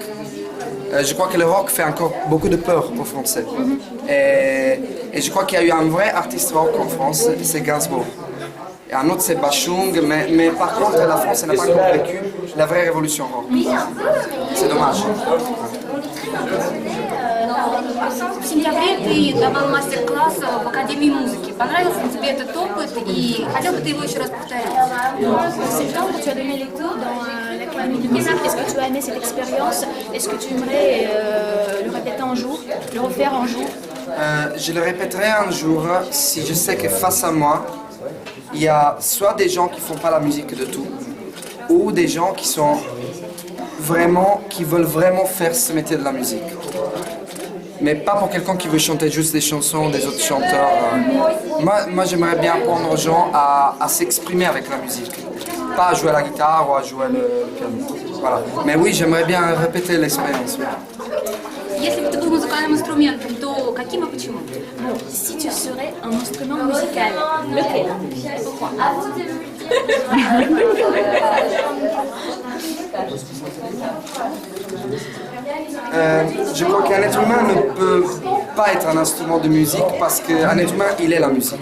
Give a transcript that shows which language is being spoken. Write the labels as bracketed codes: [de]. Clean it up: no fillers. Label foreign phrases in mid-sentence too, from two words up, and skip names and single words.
[fr] Je crois que le rock fait encore beaucoup de peur aux Français. Et je crois qu'il y a eu un vrai artiste rock en France, c'est Gainsbourg. Et un autre c'est Bachung, mais par contre la France n'a pas encore vécu la vraie révolution rock. C'est dommage. [ru] В сентябре ты давал мастер-класс в Академии музыки. Понравился ли тебе этот опыт и хотел бы ты его еще раз повторить? [fr] En septembre, tu as donné les cours dans l'Académie de musique. Est-ce que tu as aimé cette expérience? Est-ce que tu aimerais le répéter un jour, le refaire un jour? Je le répéterai un jour si je sais que face à moi, il y a soit des gens qui font pas la musique de tout, ou des gens qui veulent vraiment faire ce métier de la musique. Mais pas pour quelqu'un qui veut chanter juste des chansons des autres chanteurs. Moi j'aimerais bien apprendre aux gens à s'exprimer avec la musique. Pas à jouer à la guitare ou à jouer le piano. Voilà. Mais oui, j'aimerais bien répéter l'expérience. [ru] Если бы ты был музыкальным инструментом, то каким и почему? [fr] Bon, si tu serais un instrument musical, lequel? Pourquoi? Je crois qu'un être humain ne peut pas être un instrument de musique parce qu'un être humain, il est la musique.